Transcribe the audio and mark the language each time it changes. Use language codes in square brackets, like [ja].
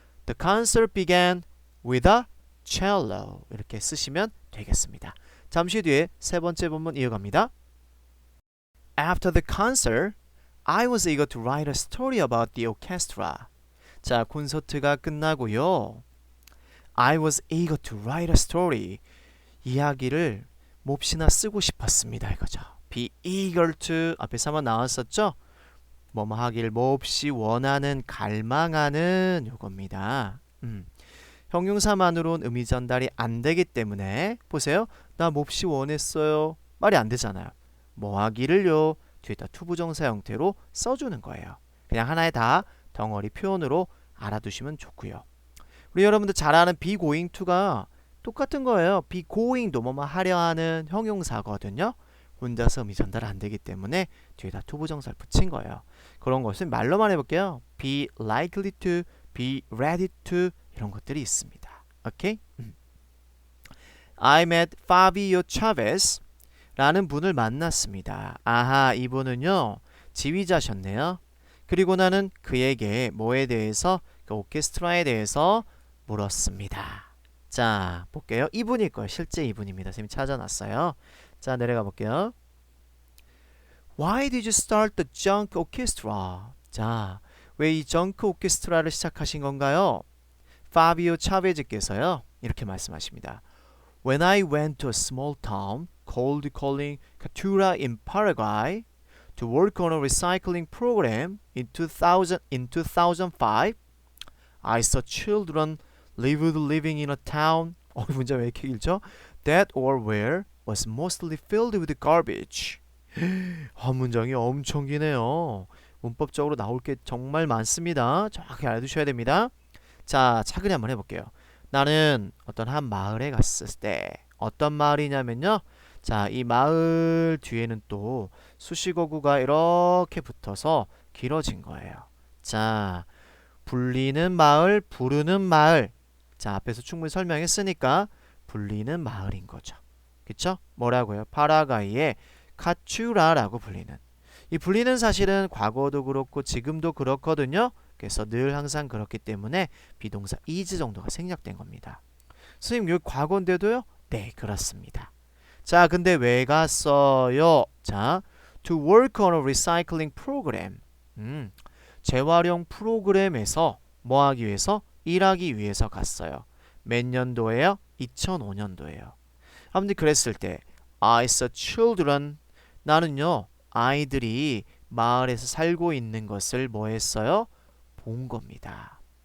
[en] The concert began with a cello. [ko] 이렇게 쓰시면 되겠습니다. 잠시 뒤에 세 번째 본문 이어갑니다. [en] After the concert, I was eager to write a story about the orchestra. [ko] 자, 콘서트가 끝나고요. [en] I was eager to write a story. [ko] 이야기를 몹시나 쓰고 싶었습니다. 이거죠. be eager to 앞에서 한번 나왔었죠? 뭐뭐 하기를 몹시 원하는, 갈망하는 요겁니다. 형용사만으로는 의미 전달이 안 되기 때문에 보세요. 나 몹시 원했어요. 말이 안 되잖아요. 뭐 하기를요. 뒤에다 투부정사 형태로 써주는 거예요. 그냥 하나의 다 덩어리 표현으로 알아두시면 좋고요. 우리 여러분들 잘 아는 be going to가 똑같은 거예요. be going도 뭐뭐 하려 하는 형용사거든요. 혼자서 의미 전달 안 되기 때문에 뒤에다 투부정사를 붙인 거예요. 그런 것을 말로만 해볼게요. [en] be likely to, be ready to [ko] 이런 것들이 있습니다. 오케이? [en] I met Fabio Chavez [ko] 라는 분을 만났습니다. 아하, 이분은요 지휘자셨네요. 그리고 나는 그에게 뭐에 대해서, 그 오케스트라에 대해서 물었습니다. 자, 볼게요. 이분일 거예요. 실제 이분입니다. 선생님이 찾아놨어요. 자, 내려가 볼게요. [en] Why did you start the junk orchestra? [ko] 자, 왜 이 정크 오케스트라를 시작하신 건가요? 파비오 차베즈께서요 이렇게 말씀하십니다. [en] When I went to a small town called Catura in Paraguay to work on a recycling program in 2005, I saw children living in a town. [ko] 문자 왜 이렇게 길죠? [en] That or where was mostly filled with garbage. [ko] 문장이 엄청 기네요. 문법적으로 나올 게 정말 많습니다. 정확히 알아두셔야 됩니다. 자, 차근히 한번 해볼게요. 나는 어떤 한 마을에 갔을 때 어떤 마을이냐면요. 자, 이 마을 뒤에는 또 수식어구가 이렇게 붙어서 길어진 거예요. 자, 불리는 마을, 부르는 마을. 자, 앞에서 충분히 설명했으니까 불리는 마을인 거죠. 그쵸? 뭐라고요? 파라과이의 카츄라라고 불리는. 이 불리는 사실은 과거도 그렇고 지금도 그렇거든요. 그래서 늘 항상 그렇기 때문에 비동사 is 정도가 생략된 겁니다. 선생님, 여기 과거인데도요? 네, 그렇습니다. 자, 근데 왜 갔어요? [en] 자, to work on a recycling program. [ko] 재활용 프로그램에서 뭐 하기 위해서? 일하기 위해서 갔어요. 몇 년도예요? 2005년도예요. 아무튼 그랬을 때 [en] I saw children. [ko] 나는요, 아이들이 마을에서 살고 있는 것을 뭐 했어요? 본 겁니다.